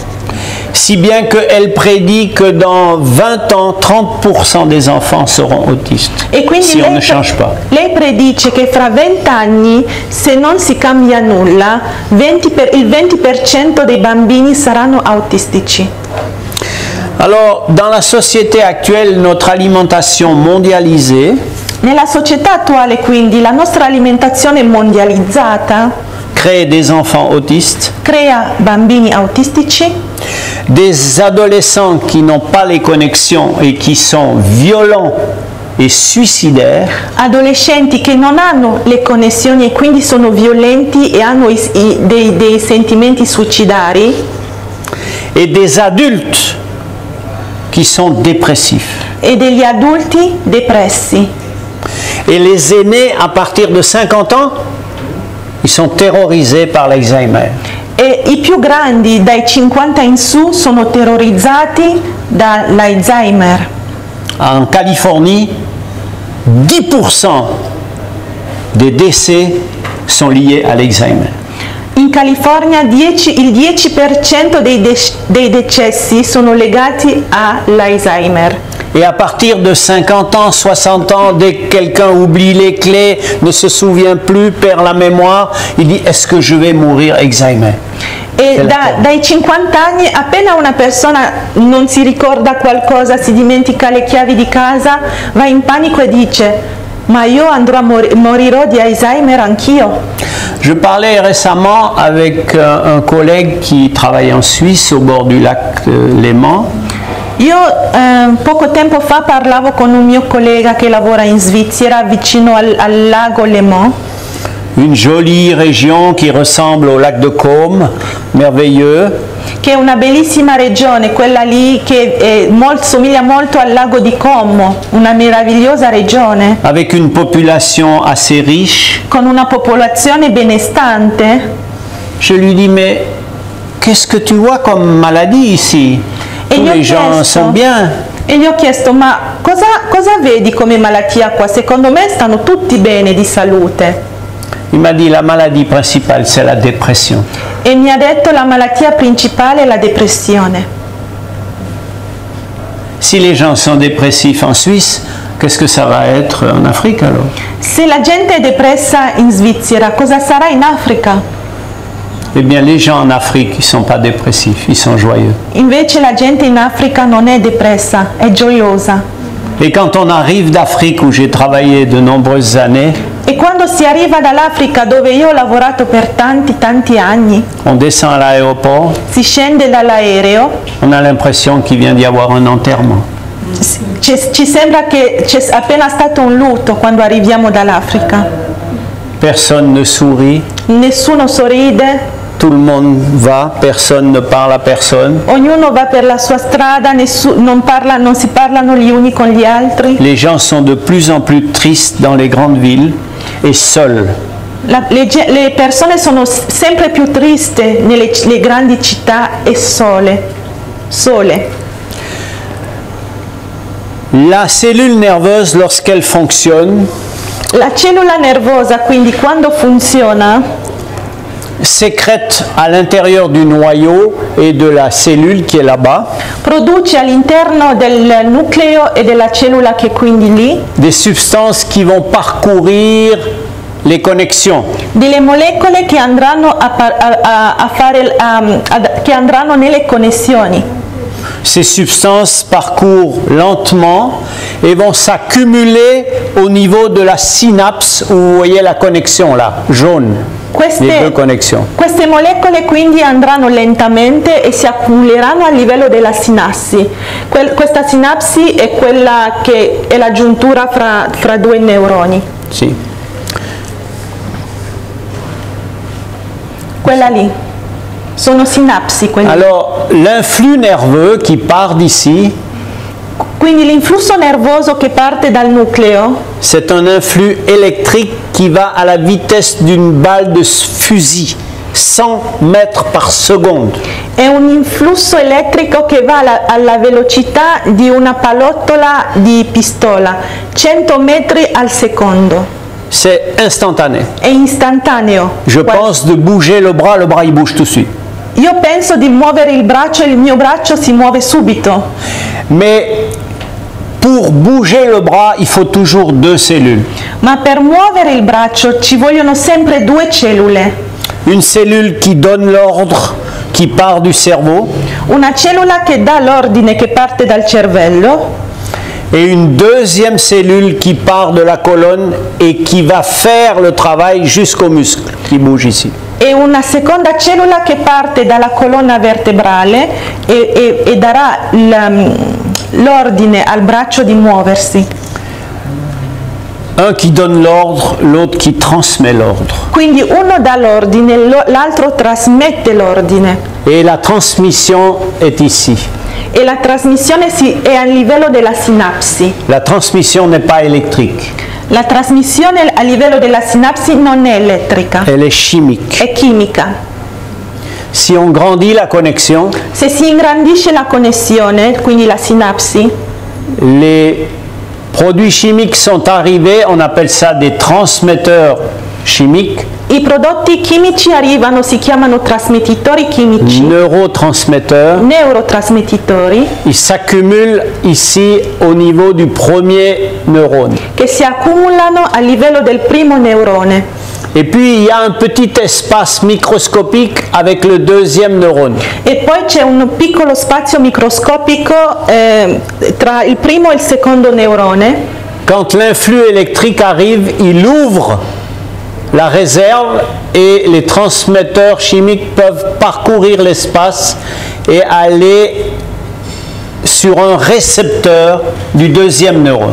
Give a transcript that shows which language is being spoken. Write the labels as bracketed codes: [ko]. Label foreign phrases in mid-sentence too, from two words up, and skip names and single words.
[fr] Si bien qu'elle prédit que dans 20 ans, 30% des enfants seront autistes, [it] E quindi [fr] si on ne change pas. [it] lei predice che fra 20 anni, se non si cambia nulla, il 20% dei bambini saranno autistici. [fr] Alors, dans la société actuelle, notre alimentation mondialisée [it] Nella società attuale, quindi, la nostra alimentazione mondializzata [fr] crée des enfants autistes, [it] crea bambini autistici, [fr] des adolescents qui n'ont pas les connexions et qui sont violents et suicidaires, [it] adolescenti che non hanno le connessioni e quindi sono violenti e hanno dei sentimenti suicidari, [fr] et des adultes qui sont dépressifs. [it] e degli adulti depressi. [fr] Et les aînés, à partir de 50 ans, ils sont terrorisés par l'Alzheimer. [it] E i più grandi, dai 50 in su, sono terrorizzati dall'Alzheimer. [fr] En Californie, 10% des décès sont liés à l'Alzheimer. [it] In California il 10% dei decessi sono legati all'Alzheimer. [fr] Et à partir de 50 ans, 60 ans, dès que quelqu'un oublie les clés, ne se souvient plus, perd la mémoire, il dit, est-ce que je vais mourir Alzheimer? [it] E dai 50 anni, appena una persona non si ricorda qualcosa, si dimentica le chiavi di casa, va in panico e dice: ma io morirò di Alzheimer anch'io. [fr] Je parlais récemment avec un collègue qui travaille en Suisse au bord du lac Léman. [it] Io poco tempo fa parlavo con un mio collega che lavora in Svizzera vicino al lago Léman, [fr] Une jolie région qui ressemble au lac de Caume, merveilleux, [it] che è una bellissima regione, quella lì che somiglia molto al lago di Como, una meravigliosa regione, [fr] avec une population assez riche. [it] con una popolazione benestante. [fr] Je lui dis, mais qu'est-ce que tu vois comme maladie ici? Tous les gens sont bien. [it] E gli ho chiesto: ma cosa vedi come malattia qua? Secondo me stanno tutti bene di salute. [fr] Il m'a dit, la maladie principale, c'est la dépression. [it] E mi ha detto: la malattia principale è la depressione. [fr] Si les gens sont dépressifs en Suisse, qu'est-ce que ça va être en Afrique alors? [it] Se la gente è depressa in Svizzera, cosa sarà in Africa? [fr] Eh bien, les gens en Afrique, ils ne sont pas dépressifs, ils sont joyeux. [it] Invece la gente in Africa non è depressa, è gioiosa. [fr] Et quand on arrive d'Afrique, où j'ai travaillé de nombreuses années, [it] E quando si arriva dall'Africa, dove io ho lavorato per tanti anni, [fr] on descend à l'aéroport, [it] si scende dall'aereo, [fr] on a l'impression qu'il vient d'y avoir un enterrement. [it] ci sembra che c'è appena stato un lutto quando arriviamo dall'Africa. [fr] Personne ne sourit, [it] Nessuno sorride, [fr] tout le monde va, personne ne parle à personne. [it] ognuno va per la sua strada, non si parlano gli uni con gli altri. [fr] Les gens sont de plus en plus tristes dans les grandes villes et seuls. [it] Le persone sono sempre più triste nelle grandi città e sole. [fr] La cellule nerveuse, lorsqu'elle fonctionne, [it] La cellula nervosa, quindi, quando funziona, [fr] sécrète à l'intérieur du noyau et de la cellule qui est là-bas [it] produce all'interno del nucleo e della cellula che è quindi lì [fr] des substances qui vont parcourir les connexions. [it] delle molecole che andranno che andranno nelle connessioni. [fr] Ces substances parcourent lentement et vont s'accumuler au niveau de la synapse où vous voyez la connexion là, jaune, les deux connexions. [it] Queste molecole quindi andranno lentamente e si accumuleranno a livello della sinapsi. Questa sinapsi è quella che è la giuntura fra due neuroni. Sì. Quella lì. Sono sinapsi quelle. [fr] Alors, l'influx nerveux qui part d'ici, [it] quindi l'influsso nervoso che parte dal nucleo, [fr] c'est un influx électrique qui va à la vitesse d'une balle de fusil, 100 mètres par seconde. [it] È un influsso elettrico che va alla velocità di una pallottola di pistola, 100 metri al secondo. [fr] C'est instantané. [it] È istantaneo. [fr] Je pense de bouger le bras il bouge tout de suite. [it] Io penso di muovere il braccio e il mio braccio si muove subito. [fr] Mais pour bouger le bras, il faut toujours deux cellules. [it] Ma per muovere il braccio ci vogliono sempre due cellule. [fr] Une cellule qui donne l'ordre, qui part du cerveau. [it] Una cellula che dà l'ordine che parte dal cervello. [fr] Et une deuxième cellule qui part de la colonne et qui va faire le travail jusqu'au muscle qui bouge ici. [it] E una seconda cellula che parte dalla colonna vertebrale e darà l'ordine al braccio di muoversi. [fr] Un qui donne l'ordre, l'autre qui transmet l'ordre. [it] Quindi uno dà l'ordine, l'altro trasmette l'ordine. [fr] Et la transmission est ici. [it] E la trasmissione è a livello della sinapsi. [fr] La transmission n'est pas électrique. [it] La trasmissione a livello della sinapsi non è elettrica. [fr] Elle est chimique. [it] È chimica. [fr] Si on grandit la connexion, [it] se si ingrandisce la connessione, quindi la sinapsi, [fr] les produits chimiques sont arrivés, on appelle ça des transmetteurs chimiques. [it] I prodotti chimici arrivano, si chiamano trasmettitori chimici. Neurotrasmettitori. [fr] Ils s'accumulent ici au niveau du premier neurone. [it] Che si accumulano a livello del primo neurone. [fr] Et puis il y a un petit espace microscopique avec le deuxième neurone. [it] E poi c'è un piccolo spazio microscopico tra il primo e il secondo neurone. [fr] Quand l'influx électrique arrive, il ouvre la réserve et les transmetteurs chimiques peuvent parcourir l'espace et aller sur un récepteur du deuxième neurone.